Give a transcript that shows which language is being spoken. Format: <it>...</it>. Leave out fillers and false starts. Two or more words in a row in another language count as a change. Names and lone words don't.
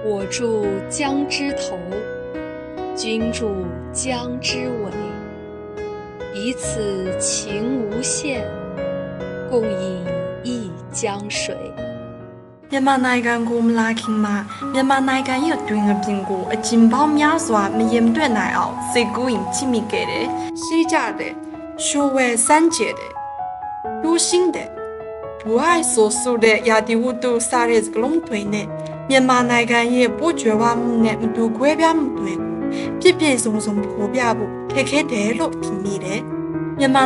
<zh>住江之头，君住江之尾，彼此情无限，共饮一江水。</zh> <my>မြန်မာနိုင်ငံကိုမလာခင်မှာမြန်မာနိုင်ငံရဲ့အတွင်းအပြင်ကိုအကျဉ်းပေါင်းများစွာမရင်တွက်နိုင်အောင်စိတ်ကူးရင်ချိမိခဲ့တယ်။ရှိကြတယ်။ရှိုးဝဲစမ်းကြတယ်။လူရှင်းတယ်။ဘူအိုင်ဆိုဆိုတဲ့ရာဒီဝတ္ထုစားတဲ့စကလုံးတွေနဲ့မြန်မာနိုင်ငံရဲ့ပို့ကြွယ်ဝမှုနဲ့မတူခွဲပြားမှုတွေကိုပြည့်စုံစုံဖော်ပြဖို့ခက်ခဲတယ်လို့ထင်မိတယ်။မြန်မာ</my>